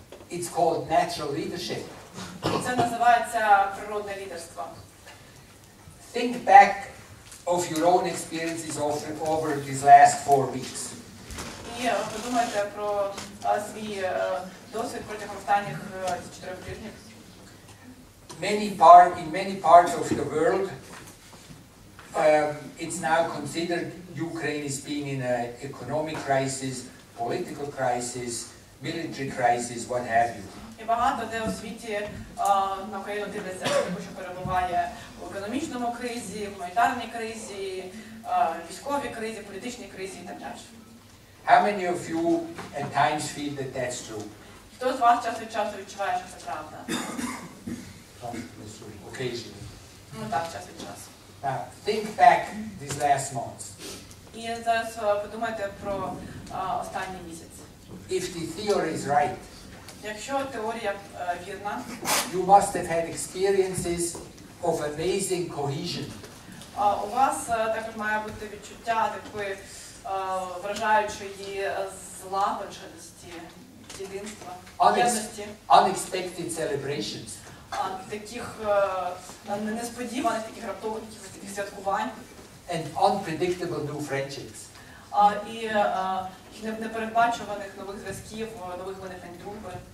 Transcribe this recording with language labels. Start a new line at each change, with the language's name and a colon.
English: it's called natural leadership.
Ukrainian: Це називається природне лідерство.
English: Think back of your own experiences over these last 4 weeks.
Ukrainian: І подумайте про свій досвід протягом останніх 4 тижнів.
English: In many parts of the world, it's now considered Ukraine is being in an economic crisis, political crisis, military crisis, what have you.
Ukrainian: І багато де у світі на Україну дивляться, що перебуває в економічному кризі, в гуманітарній кризі, військовій кризі, політичній кризі і так далі.
English: How many of you at times feel that that's true?
Ukrainian: Хто з вас час від часу відчуває, що це правда?
English: Occasionally.
Ukrainian: Ну так, час від часу.
English: Now, think back these last months.
Ukrainian: І зараз подумайте про останній місяць.
English: If the theory is right,
Ukrainian: Якщо теорія вірна,
English: you must have had experiences of amazing cohesion.
Ukrainian: У вас також має бути відчуття такої вражаючої злагодженості, єдинства, єдності.
English: Unexpected celebrations.
Ukrainian: Таких несподіваних, таких раптових, таких святкувань.
English: And unpredictable new friendships.
Ukrainian: І непередбачуваних нових зв'язків, нових виникнень дружби.